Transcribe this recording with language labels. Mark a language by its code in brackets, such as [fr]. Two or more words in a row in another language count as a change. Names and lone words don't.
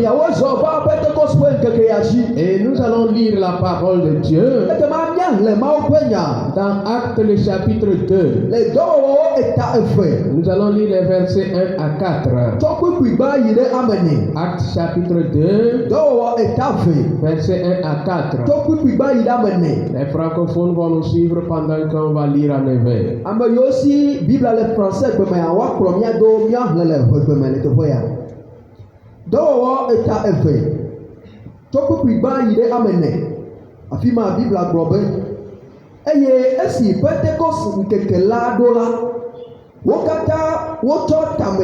[fr] Et nous allons lire la parole de Dieu dans Actes le chapitre 2. Nous allons lire les versets 1 à 4. Actes chapitre 2, versets 1 à 4. Les francophones vont nous suivre pendant qu'on va lire en éveil. [ee] Eye esi Pentecost nkeke la do la, wo katã wotsɔ tame